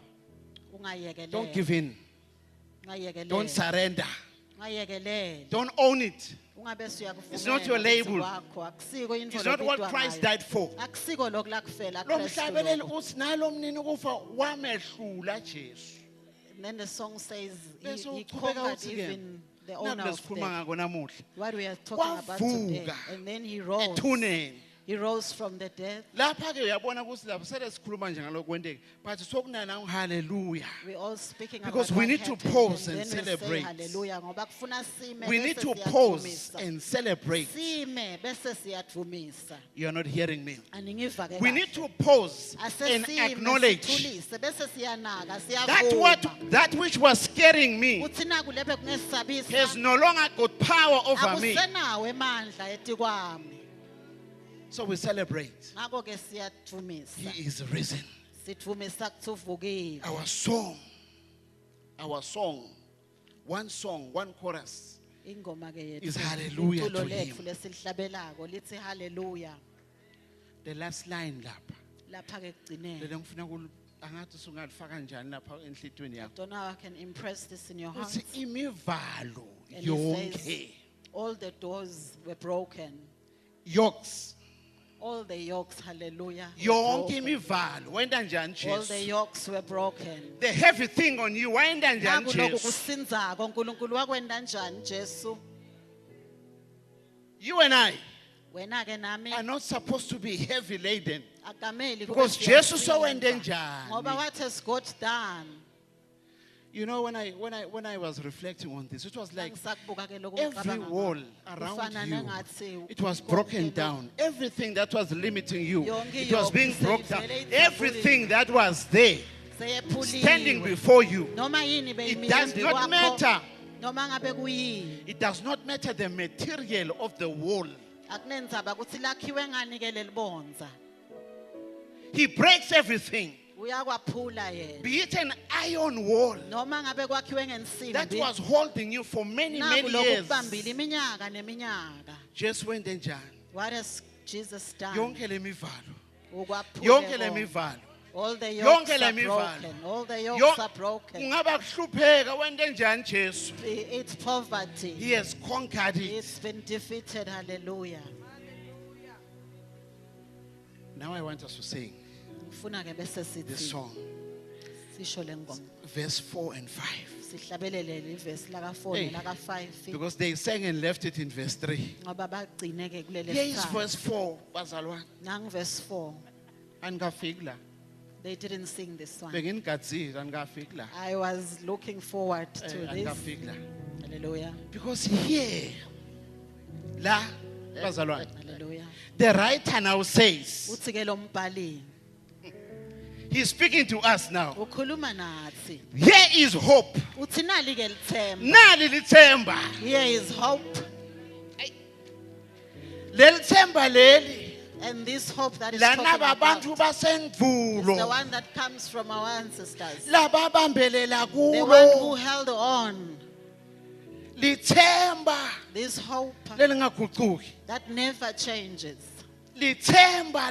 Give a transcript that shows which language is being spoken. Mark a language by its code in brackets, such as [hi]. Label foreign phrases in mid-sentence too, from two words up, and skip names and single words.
[ss] Ungayekelela. [en] Don't give in. [ss] Ungayekelela. [en] Don't surrender. [ss] Ungayekelela. [en] Don't own it. [ss] Ungabe usuyakuvumela [en] It's not your [ss] ukuthi [en] label. [ss] wakho. Akusiko into [en] It's not what [ss] lobitwa [en] Christ [ss] ngayo. [en] died for. [ss] Akusiko lokhu la kufela Lo Kristu mhlabeleli lokho. uthi nalo mnini kufa wamehlula Jesu. [en] And then the song says [ss] Bese [en] he [ss] uqhubeka [en] conquered [ss] uthi ke, [en] even the owner [ss] naku [en] of [ss] lesikhuluma [en] death. [ss] ngako namuhla. [en] What we are talking about today. [ss] Wavuka [en] And then he rose. [ss] Ethuneni. [en] He rose from the dead. [ss] Lapha ke uyabona ukuthi lapho sele sikhuluma nje ngalokho kwenteke. But sokunana hallelujah. [en] We're all speaking Because about we what need to happened, pause and and then we say celebrate. [ss] hallelujah. Ngoba kufuna sime [en] We need [ss] bese [en] to pause [ss] siyadumisa. [en] and celebrate. [ss] Sime bese siyadumisa. [en] You are not hearing me. [ss] Aningiva ke [en] We [ss] kahle. [en] need to pause [ss] Asesime, [en] and acknowledge [ss] sithulise, bese siyanaka, [en] that which was scaring me [ss] uthi naku lebe kungesabisa [en] has no longer got power over me. [ss] akusenawo emandla eti kwami. [en] So we celebrate. [ss] Ngakho ke siyadumisa. [en] He is risen. [ss] Sidumisa kuthi uvukile. [en] Our song, one song, one chorus. [ss] Ingoma ke [en] is [ss] yethu. [en] hallelujah [ss] iculo [en] to [ss] lethu [en] him. [ss] lesilihlabelako lithi hallelujah. [en] The last line lapha. [ss] Lapha ke kugcineni. Lelo ngifuna angathi sungalifaka njani lapha enhlitweni yakho. [en] Don't know how I can impress this in your heart. [ss] Uthi imivalo [en] And he [ss] yonke. [en] says, all the doors were broken. Yokes. All the yokes, hallelujah. were [ss] Yonke [en] broken. [ss] imivalo wenda njani [en] All the [ss] Jesu. [en] yokes were broken. The heavy thing on you [ss] wenda njani Nakulokhu Jesu. kusinzako uNkulunkulu wakwenda njani Jesu? [en] You and I [ss] Wena ke nami [en] are not supposed to be heavy laden. [ss] akameli kube [en] Because Jesus [ss] siyasinda. wawende njani. [en] Ngoba what has God done? You know, when I was reflecting on this, it was like [ss] Ngisakubuka ke lokho [en] every [ss] ngicabanga [en] wall [ss] ngakho. [en] around [ss] Kufana [en] you, [ss] nengathi [en] it was [ss] konke [en] broken [ss] lokhu [en] down. Everything that was limiting you, [ss] Yonke [en] it was [ss] yonke [en] being broken down. [ss] seyivele idzabulile. [en] Everything that was there, [ss] seyephuliwe. [en] standing before you, [ss] Noma yini [en] it [ss] beyimile [en] does [ss] embi [en] not [ss] kwakho, [en] matter. [ss] noma ngabe kuyini. [en] It does not matter the material of the wall. [ss] Akunendzaba ukuthi lakhiwe ngani ke lelibonza. [en] He breaks everything. [ss] Uyakwaphula yena. [en] Be it an iron wall [ss] Noma ngabe kwakhiwe [en] that [ss] ngensimbi. [en] was holding you for many, [ss] Naku [en] many [ss] lokhu [en] years. [ss] kubambile iminyaka neminyaka. [en] Just went and John. What has Jesus done? [ss] Yonke le mivalo. Ukwaphula Yonke le konke. mivalo. [en] All the [ss] Yonke [en] yokes [ss] le [en] are [ss] mivalo. [en] broken. All the yokes [ss] Yon- [en] are broken. [ss] Kungaba kuhlupheka wente njani Jesu. [en] It's poverty. He has conquered it. It's been defeated. Hallelujah. Now I want us to sing [ss] Ngifuna ke bese [en] this [ss] sithi [en] song, [ss] sisho lengoma. [en] verse 4 and 5. [ss] Sihlabelele ivesi laka 4 [en] Hey. [ss] nelaka 5 [en] Because they sang and left it in verse 3. [ss] ngoba bagcine ke kulele [en] Here is [ss] sithathu. [en] verse 4, bazalwane. [ss] Nangu verse 4. Angikafiki la. [en] They didn't sing this one. [ss] Bengingigadzile angikafiki la. [en] I was looking forward to this. [ss] Angikafiki la. Hallelujah. [en] Because here, [ss] la, bazalwane, [en] Hallelujah. the writer now says, [ss] Uthi ke lo mbhali [en] he's speaking to us now. [ss] ukhuluma nathi. [en] Here is hope. [ss] Uthi nali ke lithemba. Nali lithemba. [en] Here is hope. [ss] Leli themba leli [en] And this hope that is talking [ss] lana [en] about [ss] babantu [en] is the [ss] basendvulo [en] one that comes from our ancestors. [ss] lababambelela [en] The one who [ss] kulo [en] held on. [ss] lithemba [en] This hope [ss] lelingaguquki, [en] that never changes. [ss] lithemba